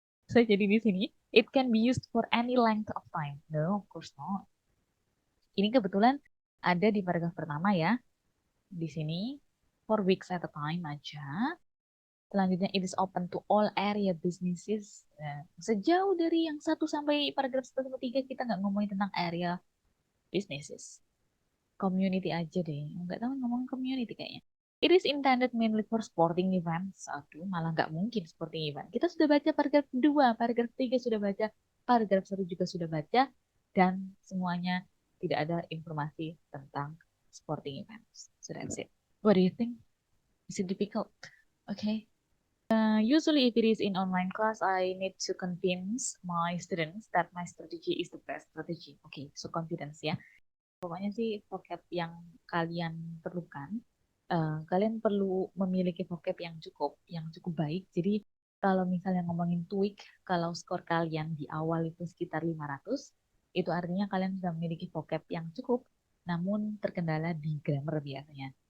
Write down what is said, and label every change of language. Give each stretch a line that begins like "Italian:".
English: So,
Indonesian: jadi di sini,
English: it can be used for any length of time. No, of course not.
Indonesian: Ini kebetulan ada di paragraf pertama ya. Di sini,
English: 4 weeks at a time
Indonesian: aja. Selanjutnya,
English: it is open to all area businesses.
Indonesian: Sejauh dari yang 1 sampai paragraf 1 sampai 3, kita nggak ngomongin tentang area businesses. Community aja deh. Nggak tahu ngomong community kayaknya.
English: It is intended mainly for sporting events.
Indonesian: Aduh, malah nggak mungkin sporting event. Kita sudah baca paragraf 2, paragraf 3 sudah baca, paragraf 1 juga sudah baca, dan semuanya tidak ada informasi tentang sporting events.
English: So that's it. What do you think? Is it difficult? Okay. Usually if it is in online class, I need to convince my students that my strategy is the best strategy. Okay, so confidence ya.
Indonesian: Pokoknya sih vocab yang kalian perlukan, kalian perlu memiliki vocab yang cukup baik. Jadi kalau misalnya ngomongin TOEIC, kalau skor kalian di awal itu sekitar 500, itu artinya kalian sudah memiliki vocab yang cukup, namun terkendala di grammar biasanya.